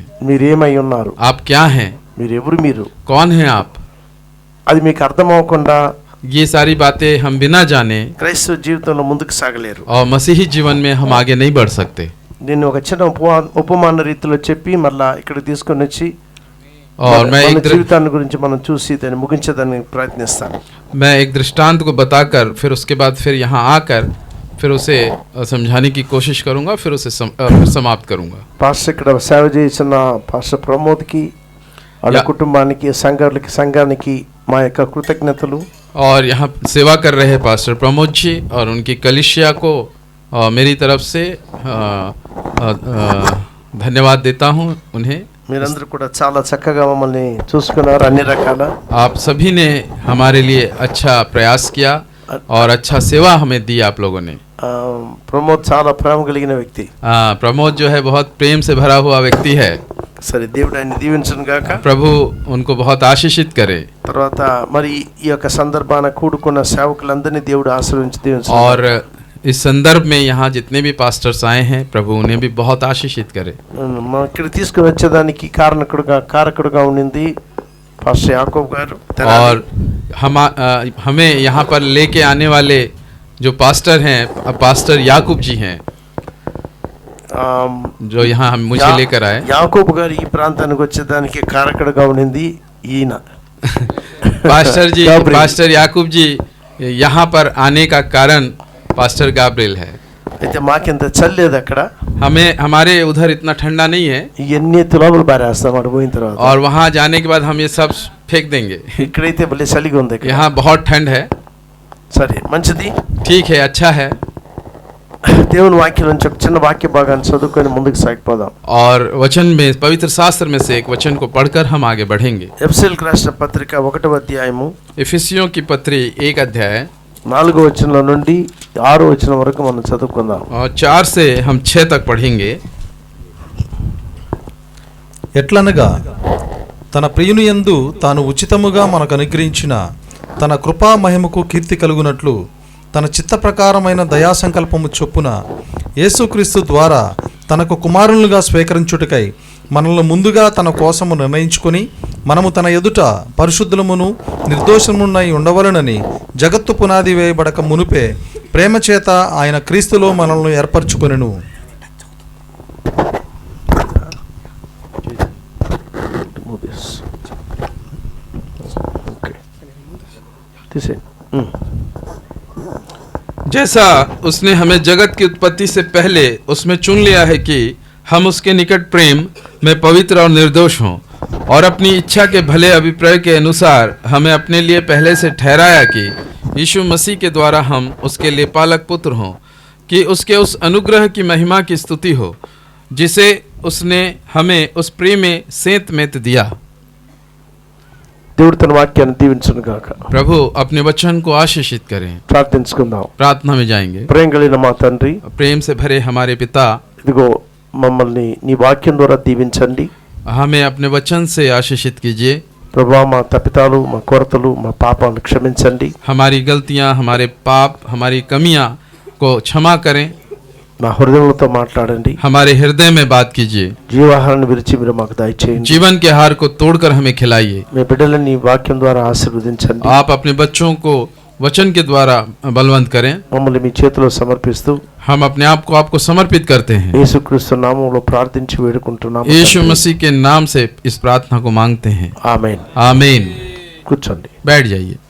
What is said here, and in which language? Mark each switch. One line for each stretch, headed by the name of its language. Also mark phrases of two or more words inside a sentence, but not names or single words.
Telugu: మీరు ఏమై ఉన్నారు,
Hindi: आप क्या हैं,
Telugu: మీరు ఎవరు, మీరు
Hindi: कौन हैं आप,
Telugu: అది మీకు అర్థం అవ్వకుండా
Hindi: ये सारी बातें हम बिना जाने
Telugu: క్రైస్తవ జీవితంలో ముందుకు సాగలేరు।
Hindi: और मसीही जीवन में हम आगे नहीं बढ़ सकते।
Telugu: నేను ఒక చిన్న ఉపమాన రీతిలో చెప్పి మళ్ళా ఇక్కడ తీసుకొని వచ్చి
Hindi: और मैं
Telugu: మన
Hindi: एक
Telugu: జీవితాన్ని గురించి మనం చూసి దాన్ని ముగించడానికి ప్రయత్నిస్తాను।
Hindi: मैं एक दृष्टांत को बताकर फिर उसके बाद फिर यहाँ आकर फिर उसे समझाने की कोशिश करूँगा, फिर उसे समाप्त करूँगा।
Telugu: పాస్టర్ ఇక్కడ సేవ చేసిన పాస్టర్ ప్రమోద్కి, వాళ్ళ కుటుంబానికి, సంఘానికి మా యొక్క కృతజ్ఞతలు।
Hindi: और यहाँ सेवा कर रहे पास्टर प्रमोद जी और उनकी कलिसिया को मेरी तरफ से धन्यवाद देता हूँ उन्हें।
Telugu: మీరందరూ కూడా చాలా చక్కగా మమ్మల్ని చూసుకున్నారు, అన్ని రకాల।
Hindi: आप सभी ने हमारे लिए अच्छा प्रयास किया और अच्छा सेवा हमें दी आप लोगों ने।
Telugu: ప్రమోద్ చాలా ప్రేమ కలిగిన వ్యక్తి।
Hindi: प्रमोद जो है बहुत प्रेम से भरा हुआ व्यक्ति है।
Telugu: సరే, దేవుడు ఆయన దీవించును గాక।
Hindi: प्रभु उनको बहुत आशीषित करे।
Telugu: తర్వాత మరి ఈ యొక్క సందర్భాన కూడుకున్న సేవకులందరినీ దేవుడు ఆశీర్వదించి దీవించును।
Hindi: और इस संदर्भ में यहाँ जितने भी पास्टर्स आए हैं, प्रभु उन्हें भी बहुत आशीषित करे।
Telugu: మా ఇక్కడ తీసుకుని వచ్చేదానికి కారకుడుగా ఉండింది పాస్టర్ యాకోబ్ గారు।
Hindi: और हमें यहाँ पर लेके आने वाले जो पास्टर हैं, पास्टर याकूब जी हैं, जो यहाँ मुझे लेकर आए।
Telugu: యాకోబ్ గారు ఈ ప్రాంతానికి వచ్చేదానికి కారకుడుగా ఉండింది ఈయన
Hindi: पास्टर याकूब जी यहाँ पर आने का कारण पास्टर गाब्रिएल है।
Telugu: అయితే మాకింత చల్లేదు అక్కడ,
Hindi: हमारे उधर इतना ठंडा नहीं है,
Telugu: ఇవన్నీ తులాబులు బారేస్తాం అక్కడ పోయిన తర్వాత।
Hindi: और वहाँ जाने के बाद हम ये सब फेंक देंगे।
Telugu: ఇక్కడైతే భలే చలిగా ఉంది,
Hindi: यहाँ बहुत ठंड है।
Telugu: సరే, మంచిది,
Hindi: ठीक है, अच्छा है।
Telugu: దేవుని వాక్యం నుంచి ఒక చిన్న వాక్య భాగాన్ని చదువుకొని ముందుకు సాగిపోదాం।
Hindi: और वचन में, पवित्र शास्त्र में से एक वचन को पढ़कर हम आगे बढ़ेंगे।
Telugu: ఎఫెసీయులకు రాసిన పత్రిక 1వ అధ్యాయము
Hindi: इफिसियों की पत्री 1 अध्याय
Telugu: 4వ వచనం నుండి 6వ వచనం వరకు మనం చదువుకుందాం।
Hindi: और 4 से हम 6 तक पढ़ेंगे।
Telugu: ఎట్లనగా తన ప్రియుని యందు తాను ఉచితముగా మనకు అనుగ్రహించిన తన కృపా మహిమకు కీర్తి కలుగునట్లు తన చిత్త ప్రకారమైన దయా సంకల్పము చొప్పున యేసుక్రీస్తు ద్వారా తనకు కుమారులుగా స్వీకరించుటకై మనల్ని ముందుగా తన కోసము నిర్ణయించుకొని మనము తన ఎదుట పరిశుద్ధులమును నిర్దోషమునై ఉండవలనని జగత్తు పునాది వేయబడక మునుపే ప్రేమ చేత ఆయన క్రీస్తులో మనల్ని ఏర్పరచుకొనెను।
Hindi: जैसा उसने हमें जगत की उत्पत्ति से पहले उसमें चुन लिया है कि हम उसके निकट प्रेम में पवित्र और निर्दोष हों, और अपनी इच्छा के भले अभिप्राय के अनुसार हमें अपने लिए पहले से ठहराया कि यीशु मसीह के द्वारा हम उसके लिए पालक पुत्र हों, कि उसके उस अनुग्रह की महिमा की स्तुति हो जिसे उसने हमें उस प्रेम में सेंत मेत दिया।
Telugu: దేవుడు తన వాక్యాన్ని దీవించును గాక।
Hindi: प्रभु अपने वचन को आशीषित करें।
Telugu: ప్రార్థించుకుందాం।
Hindi: प्रार्थना में जाएंगे।
Telugu: ప్రేమ కలిగిన మా తండ్రి,
Hindi: प्रेम से भरे हमारे पिता,
Telugu: ఇదిగో మమ్మల్ని నీ వాక్యం ద్వారా దీవించండి।
Hindi: हमें अपने वचन से आशीषित कीजिए।
Telugu: ప్రభువా, మా తప్పిదాలు, మా కొరతలు, మా పాపాలను క్షమించండి।
Hindi: हमारी गलतियां, हमारे पाप, हमारी कमियां को क्षमा करें।
Telugu: మా హృదయంతో మాట్లాడండి।
Hindi: हमारे हृदय में बात कीजिए।
Telugu: జీవాహారాన్ని విరిచి మీరు మాకు దయచేయండి।
Hindi: जीवन के आहार को तोड़कर हमें खिलाइए।
Telugu: మీ బిడ్డలని నీ వాక్యం ద్వారా ఆశీర్వదించండి।
Hindi: आप अपने बच्चों को वचन के द्वारा बलवंत करें।
Telugu: మమ్మల్ని మీ చేతిలో సమర్పిస్తూ
Hindi: हम अपने आप को आपको समर्पित करते हैं।
Telugu: యేసుక్రీస్తు నామములో ప్రార్థించి వేడుకుంటున్నాము।
Hindi: यीशु मसीह के नाम से इस प्रार्थना को मांगते हैं।
Telugu: ఆమేన్।
Hindi: आमीन।
Telugu: కూర్చోండి।
Hindi: बैठ जाइए।